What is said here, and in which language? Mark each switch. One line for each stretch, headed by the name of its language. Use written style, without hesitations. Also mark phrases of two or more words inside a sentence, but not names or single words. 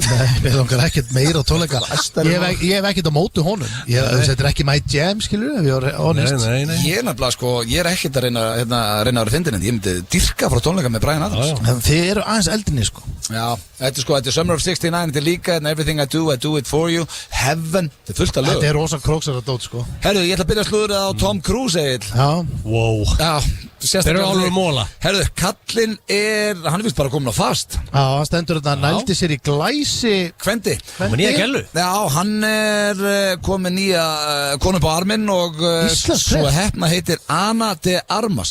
Icelandic: Nei, mér langar ekkert meira á tónleika. Ég hef ekkert á móti honum. Þetta er ekki
English: my jam,
Icelandic: skilur, ef ég var honest. Ég er nefnilega, sko, ég er ekkert að reyna að vera fyndin, en ég myndi dyrka frá tónleika með Bryan Adams. En þið eru aðeins eldinni, sko. Já, þetta er Summer of 69, þetta er líka Everything I do it for you, Heaven, þetta er fullt af lög. Þetta er rosa króksar að dót, sko. Herru, ég ætla að byrja að slúðra á Tom Cruise, Egil. Já. Wow. Já. Þeir eru alveg móla. Herru, kallinn hann er vist bara komin á fast. Já, hann stendur þetta, nældi sér í glæsi Kvendi. Komið nýja gælu. Já, hann er komin nýja konu på arminn og svo heppna heitir Ana de Armas.